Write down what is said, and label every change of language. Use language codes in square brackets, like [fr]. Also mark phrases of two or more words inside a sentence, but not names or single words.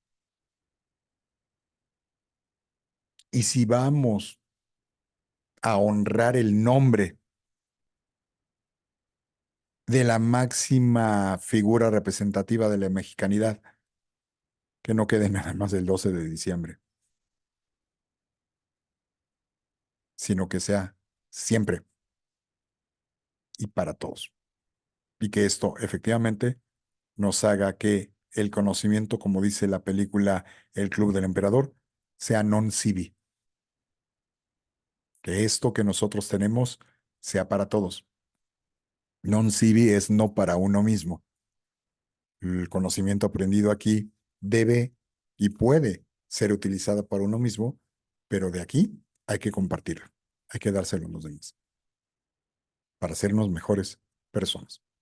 [es] Y si vamos a honrar el nombre de la máxima figura representativa de la mexicanidad, que no quede nada más el 12 de diciembre, sino que sea siempre y para todos. Y que esto efectivamente nos haga que el conocimiento, como dice la película El Club del Emperador, sea [la] non sibi. [es] Que esto que nosotros tenemos sea para todos. [la] Non sibi [es] es no para uno mismo. El conocimiento aprendido aquí debe y puede ser utilizado para uno mismo, pero de aquí hay que compartirlo, hay que dárselo a los demás para sernos mejores personas.